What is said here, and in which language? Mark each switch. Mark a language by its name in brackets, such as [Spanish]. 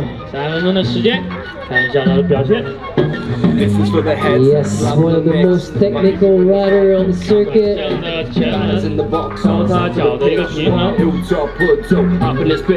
[Chinese] 3分钟的时间，看一下他的表现。 [English] Yes, one of the most technical rider on the circuit. [Chinese] 靠他脚的一个平衡，完成了